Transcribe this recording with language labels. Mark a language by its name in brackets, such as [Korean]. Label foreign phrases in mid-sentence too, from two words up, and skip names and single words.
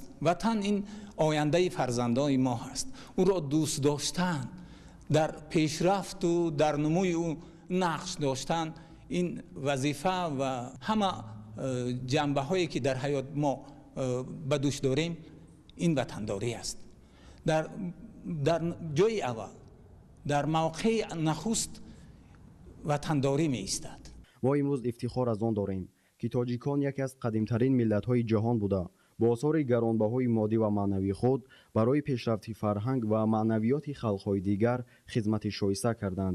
[Tajik] ватан ин ояндаи фарзандони мо ҳаст. ӯро дӯст доштан, дар пешрафту дар нумӯи ӯ нақш доштан ин вазифа ва ҳама ҷанбаҳое ки дар ҳаёт мо ба дӯш дорем [Persian] این وطنداری است. در جای اول، در موقع نخست وطنداری می ایستد. ما امروز افتخار از آن داریم که تاجیکان یکی از قدیمترین ملت‌های جهان بوده با آثار گرانبهای مادی و معنوی خود برای پیشرفت فرهنگ و معنویات خلق‌های دیگر خدمت شایسته کردند.